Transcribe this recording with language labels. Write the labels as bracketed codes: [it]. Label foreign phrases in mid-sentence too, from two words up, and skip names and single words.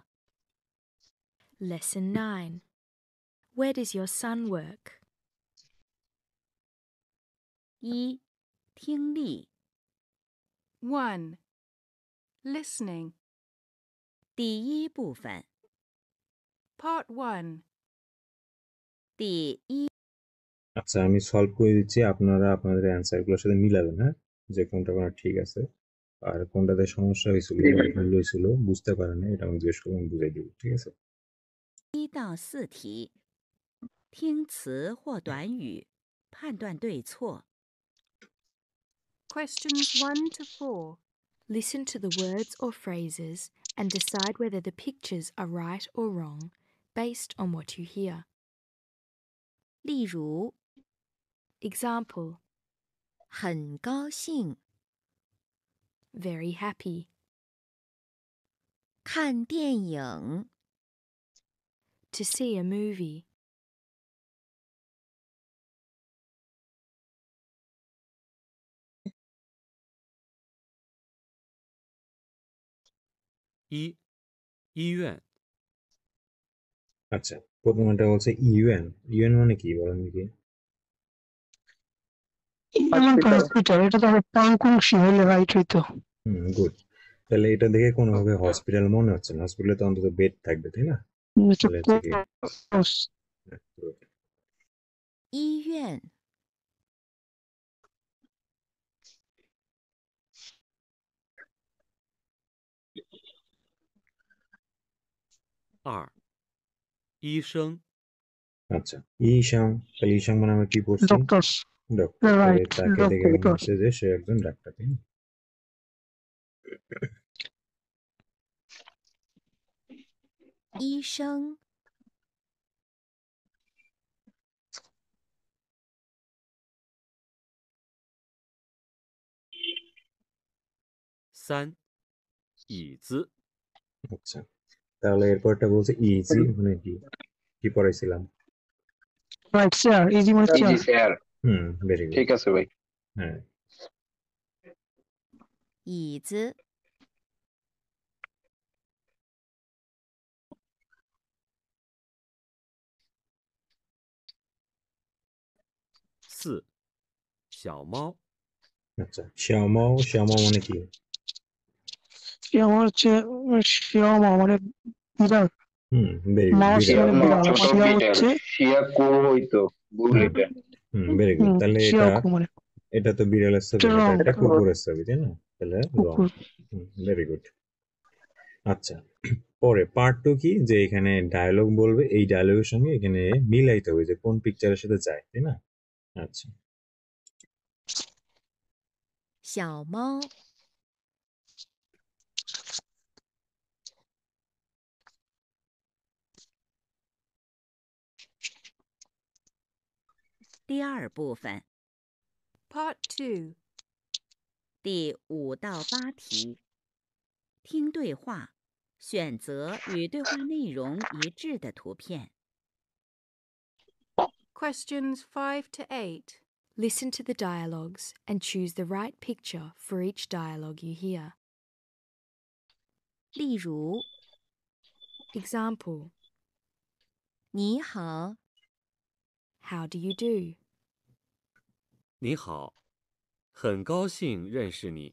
[en] Lesson 9. Where does your son work? [zh] 一、听力 [en] 1. Listening. [zh] 第一部分 [en] Part 1. [zh] 第一 [bn] আচ্ছা আমি সলভ করে দিচ্ছি, আপনারা আপনাদের অ্যান্সার গুলোর সাথে মিলাবেন, হ্যাঁ, যে কোনটা কোনটা ঠিক আছে আর কোনটাতে সমস্যা হয়েছিল জি ভাই। ভুল হয়েছিল বুঝতে পারেন না, এটা আমি জিজ্ঞেস করবো, আমি বুঝাই দিব, ঠিক আছে? [zh] 1 到4题，听词或短语，判断对错。 [en] Questions 1 to 4. Listen to the words or phrases and decide whether the pictures are right or wrong based on what you hear. [zh] 例如， [en] Example: [zh] 很高兴 [en] very happy, [zh] 看电影， [en] to see a movie, [zh] 一、医院 [bn] আচ্ছা প্রথমটা বলছে ইউএন, ইউএন মানে কি বলেন দেখি? এমন তো হসপিটাল, এটা তো পাংকুংশি হলে রাইট হইতো। গুড। তাহলে এটা দেখে কোনোভাবে হসপিটাল মনে হচ্ছে না, হসপিটালে তো অন্তত বেড থাকবে, তাই না? তাহলে হচ্ছে কি? [en] Good. [zh] 医院，二、医生 [bn] আচ্ছা ইশাং, তাহলে ইশাং মানে আমরা কি পড়ছি? ডক্টরস, ডক্টর। তাহলে রাইট, তাকে দেখে মনে হচ্ছে যে সে একজন ডাক্তার, তাই না? [zh] 医生，三、椅子 [bn] আচ্ছা তাহলে এরপরটা বলছে ইজি মানে কি, কি পড়াইছিলাম? রাইট, চেয়ার, ইজি মানে জি চেয়ার। স্যার, [en] Very good. [bn] ঠিক আছে ভাই। হ্যাঁ [zh] 椅子，四、小猫 [bn] আচ্ছা শ্যামাও, শ্যামাও মানে কি? আমার হচ্ছে শিয়ামা মানে বিড়াল, [en] very good, [bn] মাউস বিড়াল। মানে বিড়াল, ছোট শিয়া বিটেল, হচ্ছে শিয়া কো হইতো, ভুল এটা। [en] very good. [bn] তাহলে এটা, শিয়াকু মানে এটা তো বিড়ালের ছবি, এটা এটা [en] wrong, [bn] একটা কুকুরের ছবি, তাই না? তাহলে রং। কুকুর। [en] Very good. [bn] আচ্ছা পরে [en] part two [bn] কি, যে এখানে ডায়লগ বলবে, এই ডায়লগের সঙ্গে এখানে মিলাইতে হবে যে কোন পিকচারের সাথে যায়, তাই না? আচ্ছা [zh] 小猫，第二部分 [en] Part 2. [zh] 第5到8题，听对话， 选择与对话内容一致的图片。 [en] Questions 5 to 8. Listen to the dialogues and choose the right picture for each dialogue you hear. [zh] 例如， [en] Example: [zh] 你好， [en] How do you do? [zh] 你好，很高兴认识你。